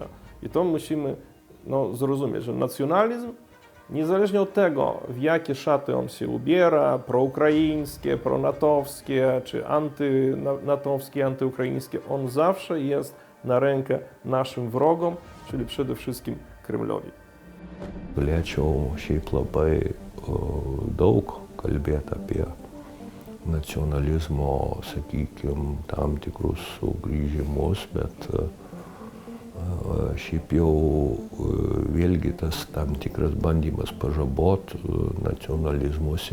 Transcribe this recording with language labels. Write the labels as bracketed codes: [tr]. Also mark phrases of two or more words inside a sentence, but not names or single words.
[pl] I to musimy zrozumieć, że nacjonalizm, niezależnie od tego, w jakie szaty on się ubiera, proukraińskie, pronatowskie, czy antynatowskie, antyukraińskie, on zawsze jest na rękę naszym wrogom, czyli przede wszystkim Kremlowi. [lt] Galėčiau šiaip labai daug kalbėti apie nacionalizmo, sakykime, tam tikrus sugrįžimus, bet šiaip jau vėlgi tas tam tikras bandymas pažabot nacionalizmus,